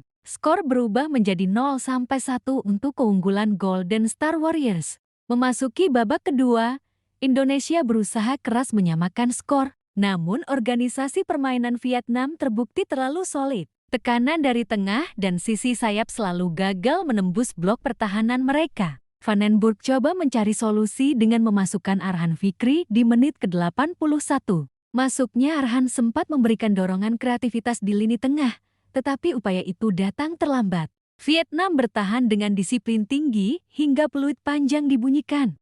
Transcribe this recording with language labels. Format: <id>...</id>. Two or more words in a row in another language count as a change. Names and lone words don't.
<id>Skor berubah menjadi 0-1 untuk keunggulan Golden Star Warriors. Memasuki babak kedua, Indonesia berusaha keras menyamakan skor. Namun organisasi permainan Vietnam terbukti terlalu solid. Tekanan dari tengah dan sisi sayap selalu gagal menembus blok pertahanan mereka. Van den Berg coba mencari solusi dengan memasukkan Arhan Fikri di menit ke-81. Masuknya Arhan sempat memberikan dorongan kreativitas di lini tengah, tetapi upaya itu datang terlambat. Vietnam bertahan dengan disiplin tinggi hingga peluit panjang dibunyikan.</id>